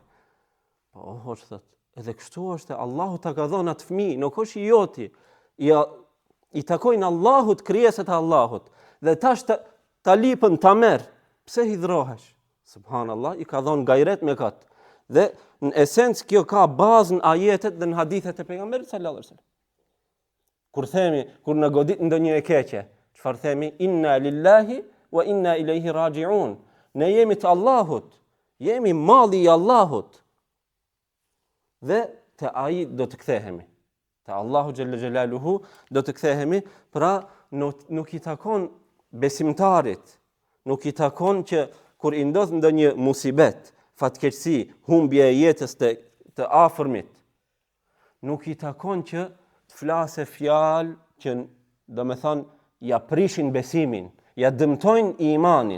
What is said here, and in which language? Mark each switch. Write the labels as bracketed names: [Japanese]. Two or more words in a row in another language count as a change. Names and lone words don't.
[Albanian] Po, hoqë thot, edhe kështu është, Allahu ta ka dhënë atë fëmijë, nuk është i joti, i takojnë Allahut, krijeset e Allahut, dhe tash ta lipën ta merr, pse hidhrohesh? Subhanallah, i ka dhënë gajret me kat. Dhe në esencë kjo ka bazën ajetet dhe në hadithet e pejgamberit [Arabic] صلى الله عليه وسلم. [Albanian] Kur në godit ndonjë e keqe, çfarë themi? [Arabic] إنا لله وإنا إليه راجعون. [Albanian] Ne jemi të Allahut, jemi malli i Allahut. Dhe te ai do të kthehemi. Te Allahu [Arabic] جل جلاله [Albanian] do të kthehemi, pra nuk i takon besimtarit, nuk i takon që kur i ndodh ndonjë musibet, fatkeqësi, humbje e jetës të afërmit, nuk i takon që të flasë fjalë që do me thonë ja prishin besimin, ja dëmtojnë imanin.